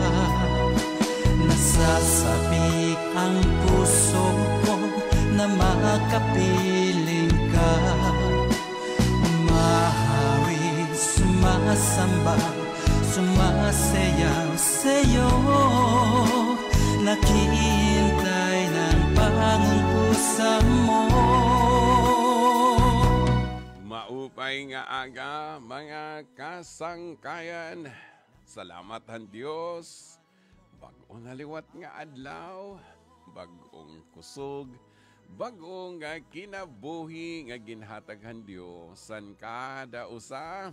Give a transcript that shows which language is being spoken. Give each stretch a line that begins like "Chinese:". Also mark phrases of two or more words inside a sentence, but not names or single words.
Filipino: Nasasabik ang puso ko na makapiling ka. Umahawig, sumasamba, sumasayaw sa'yo, naghihintay ng pangungkusa mo.
Waray: Maupay nga aga, mga kasangkayan. Salamahan Diyos. Bagong naliwat nga adlaw, bagong kusog, bagong nga kinabuhi nga ginhataghan Diyos san kada usa.